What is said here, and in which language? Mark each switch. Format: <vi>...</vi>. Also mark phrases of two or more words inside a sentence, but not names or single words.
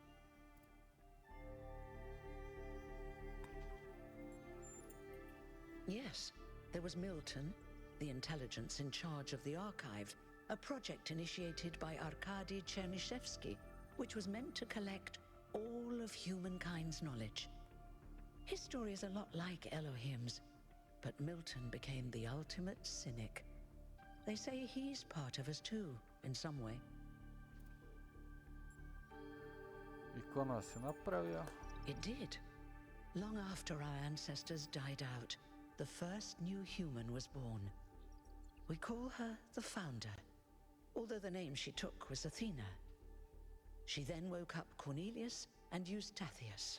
<en>Yes, there was Milton, the intelligence in charge of the archive, a project initiated by Arkady Chernyshevsky, which was meant to collect all of humankind's knowledge. His story is a lot like Elohim's, but Milton became the ultimate cynic. They say he's part of us too, in some way.</en> <sr>I ko nas je napravio?</sr> <en>It did. Long after our ancestors died out, the first new human was born. We call her the Founder, although the name she took was Athena. She then woke up Cornelius and Eustathius.</en>